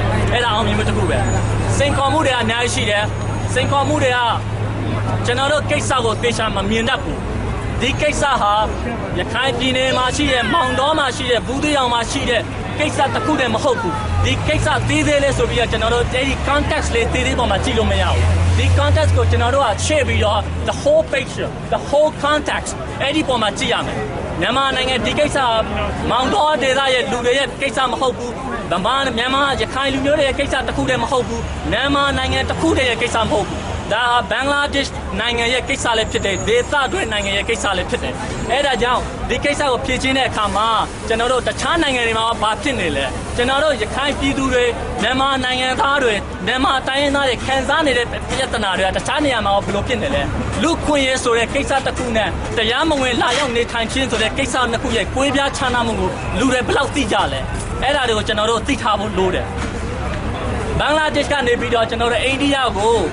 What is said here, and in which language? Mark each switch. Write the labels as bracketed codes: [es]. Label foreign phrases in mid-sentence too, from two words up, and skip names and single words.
[my] အဲ့ဒါအောင်မြင်မှုတစ်ခုပဲစိန်ခေါ်မှုတွေအများကြီးရှိတယ်စိန်ခေါ်မှုတွေကကျွန်တော်တို့ကိစ္စကိုသေချာမမြင်တတ်ဘူးဒီကိစ္စဟာရခိုင်ပြည်နယ်မှာရှိတဲ့မောင်တော်မှာရှိတဲ့ဘူးသေးအောင်မှာရှိတဲ့ကိစ္စတစ်ခုတည်းမဟုတ်ဘူးဒီကိစ္စသေးသေးလေးဆိုပြီး တော့ကျွန်တော်တို့ဒီ context လေးသေးသေးပေါ်မှာကြည့်လို့မရဘူးဒီ context ကိုကျွန်တော်တို့ကချဲ့ပြီးတော့ [en] the whole picture the whole context [my] အဲ့ဒီပေါ်မှာကြည့်ရမယ်မြန်မာနိုင်ငံဒီကိစ္စမောင်တော်ဒေသရဲ့လူတွေရဲ့ကိစ္စမဟုတ်ဘူး မြန်မာရခိုင်လူမျိုးတွေရဲ့ကိစ္စတစ်ခုတည်းမဟုတ်ဘူးမြန်မာနိုင်ငံတစ်ခုတည်းရဲ့ကိစ္စမဟုတ်ဘူးဒါဟာဘင်္ဂလားဒေ့ရှ်နိုင်ငံရဲ့ကိစ္စလည်းဖြစ်တယ်ဒေသတွင်း နိုင်ငံရဲ့ကိစ္စလည်းဖြစ်တယ်အဲဒါကြောင့်ဒီကိစ္စကိုဖြေရှင်းတဲ့အခါမှာကျွန်တော်တို့တခြားနိုင်ငံတွေမှာဘာဖြစ်နေလဲကျွန်တော်တို့ရခိုင်ပြည်သူတွေမြန်မာနိုင်ငံသားတွေမြန်မာတိုင်းရင်းသားတွေခံစားနေတဲ့ပြဿနာတွေကတခြားနေရာမှာဘယ်လိုဖြစ်နေလဲလူခွင့်ရေးဆိုတဲ့ကိစ္စတစ်ခုနဲ့တရားမဝင်လာရောက်နေထိုင်ခြင်းဆိုတဲ့ကိစ္စနှစ်ခုရဲ့ကွဲပြားခြားနားမှုကိုလူတွေဘယ်လောက်သိကြလဲအဲ့ဒါတွေကိုကျွန်တော်တို့သိထားဖို့လိုတယ်ဘင်္ဂလားဒေ့ရှ်ကနေပြီးတော့ကျွန်တော်တို့အိန္ဒိယကို